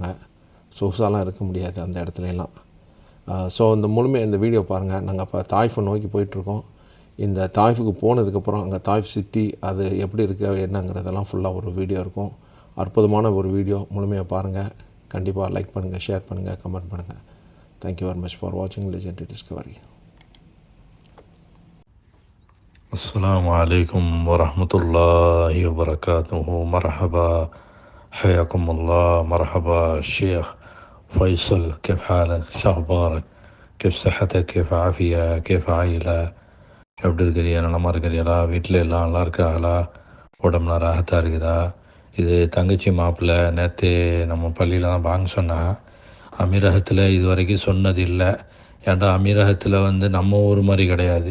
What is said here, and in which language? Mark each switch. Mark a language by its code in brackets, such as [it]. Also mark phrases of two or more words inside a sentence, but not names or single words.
[ta] சொகுசாலாம் இருக்க முடியாது அந்த இடத்துலலாம். ஸோ இந்த வீடியோ பாருங்கள். நாங்கள் இப்போ தாய்ஃபை நோக்கி போயிட்டுருக்கோம். இந்த தாய்ஃபுக்கு போனதுக்கப்புறம் அங்கே தாய்ஃப் சிட்டி அது எப்படி இருக்குது என்னங்கிறதெல்லாம் ஃபுல்லாக ஒரு வீடியோ இருக்கும். அற்புதமான ஒரு வீடியோ, முழுமையாக பாருங்கள். கண்டிப்பாக லைக் பண்ணுங்கள், ஷேர் பண்ணுங்கள், கமெண்ட் பண்ணுங்கள். [en] Thank you very much for watching Legendary Discovery. [ar] السلام عليكم ورحمة الله وبركاته. مرحبا، حياكم الله. مرحبا الشيخ فيصل، كيف حالك؟ شو أخبارك؟ كيف صحتك؟ كيف عافية؟ كيف عائلة؟ [ta] எப்படி இருக்கிறியா? நலமாக இருக்கிறீங்களா? வீட்டில் எல்லாம் நல்லா இருக்காங்களா? உடம்புலாம் ராகத்தாக இருக்குதா? இது தங்கச்சி மாப்பிள்ளை நேற்று நம்ம பள்ளியில் தான் பாங்க சொன்னா. அமீரகத்தில் இது வரைக்கும் சொன்னது இல்லை. ஏன்டா அமீரகத்தில் வந்து நம்ம ஊர் மாதிரி கிடையாது.